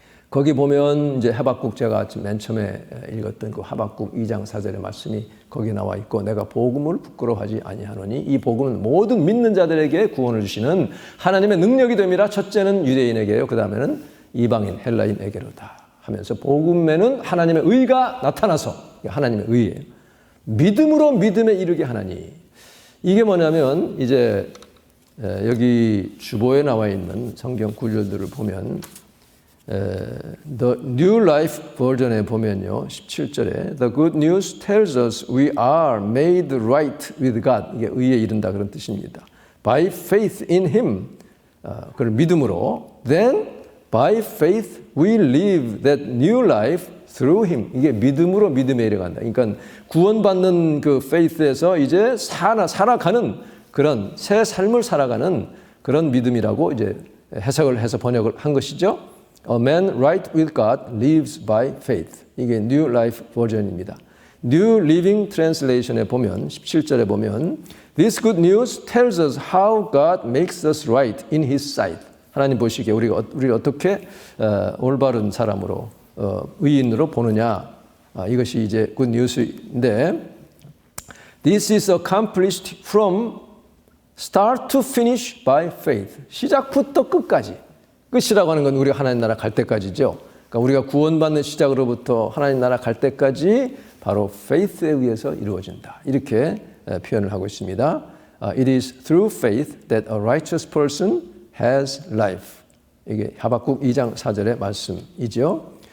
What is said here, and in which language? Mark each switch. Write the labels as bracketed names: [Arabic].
[Korean] 거기 보면 이제 하박국 제가 맨 처음에 읽었던 그 하박국 2장 4절의 말씀이 거기 나와 있고, 내가 복음을 부끄러워하지 아니하노니 이 복음은 모든 믿는 자들에게 구원을 주시는 하나님의 능력이 됨이라. 첫째는 유대인에게요, 그 다음에는 이방인 헬라인에게로다 하면서 복음에는 하나님의 의가 나타나서, 하나님의 의예요. 믿음으로 믿음에 이르게 하나니. 이게 뭐냐면 이제 여기 주보에 나와 있는 성경 구절들을 보면 The New Life 버전에 보면요, 17절에 The good news tells us we are made right with God. 이게 의에 이른다 그런 뜻입니다. By faith in Him. 그걸 믿음으로. Then [English] by faith we live that new life through him. [Korean] 이게 믿음으로 믿음에 이르간다. 그러니까 구원받는 그 faith에서 이제 살아가는 그런 새 삶을 살아가는 그런 믿음이라고 이제 해석을 해서 번역을 한 것이죠. [English] A man right with God lives by faith. [Korean] 이게 New Life 버전입니다. [English] New Living Translation에 보면 17절에 보면 This good news tells us how God makes us right in His sight. [Korean] 하나님 보시기에 우리가 어떻게 올바른 사람으로 의인으로 보느냐. [English] 이것이 이제 good news인데 This is accomplished from start to finish by faith. [Korean] 시작부터 끝까지. 끝이라고 하는 건 우리가 하나님 나라 갈 때까지죠. 그러니까 우리가 구원받는 시작으로부터 하나님 나라 갈 때까지 바로 faith에 의해서 이루어진다. 이렇게 표현을 하고 있습니다. [English] It is through faith that a righteous person has life. [Korean] 이게 하박국 2장 4절의 말씀이죠.